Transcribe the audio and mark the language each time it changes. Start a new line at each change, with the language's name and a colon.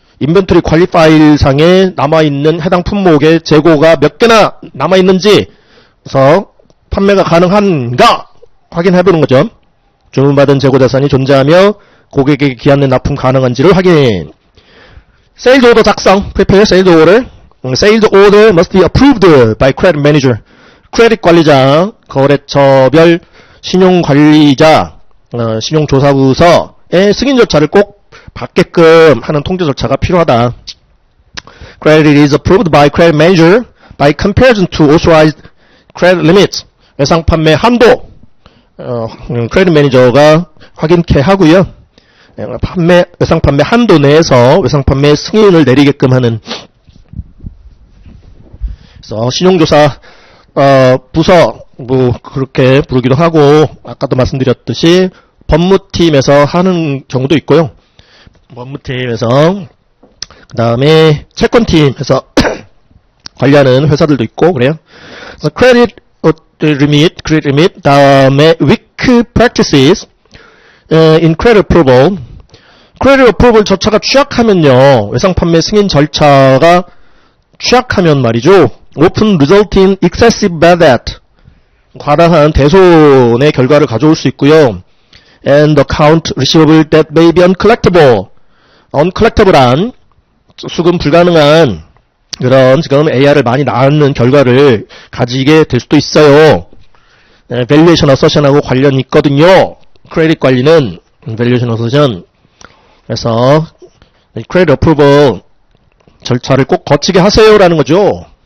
Korean: 인벤토리 관리 파일상에 남아있는 해당 품목의 재고가 몇 개나 남아있는지, 그래서 판매가 가능한가 확인해보는 거죠. 주문받은 재고 자산이 존재하며 고객에게 기한 내 납품 가능한지를 확인. 세일즈 오더 작성,
English: prepare sales order. Sales order must be approved by credit manager.
Korean: 크레딧 관리자, 거래처별 신용관리자, 신용조사부서의 승인 절차를 꼭 받게끔 하는 통제 절차가 필요하다.
English: Credit is approved by credit manager by comparison to authorized credit limits.
Korean: 외상 판매 한도, 크레딧 매니저가 확인케 하고요. 외상 판매 한도 내에서 외상 판매 승인을 내리게끔 하는. 그래서 신용조사 부서 뭐 그렇게 부르기도 하고, 아까도 말씀드렸듯이 법무팀에서 하는 경우도 있고요. 법무팀에서, 그 다음에 채권팀에서 관리하는 회사들도 있고 그래요.
English: 그래서 credit limit, 다음에 weak practices in credit approval.
Korean: credit approval 절차가 취약하면요, 외상 판매 승인 절차가 취약하면 말이죠,
English: often result in excessive bad debt,
Korean: 과다한 대손의 결과를 가져올 수 있고요.
English: and account receivable that may be uncollectible.
Korean: uncollectable한 수금 불가능한 그런 지금 AR을 많이 낳는 결과를 가지게 될 수도 있어요. 밸류에이션 어서션하고 관련이 있거든요. 크레딧 관리는 밸류에이션 어서션. 그래서 크레딧 어프로벌 절차를 꼭 거치게 하세요라는 거죠.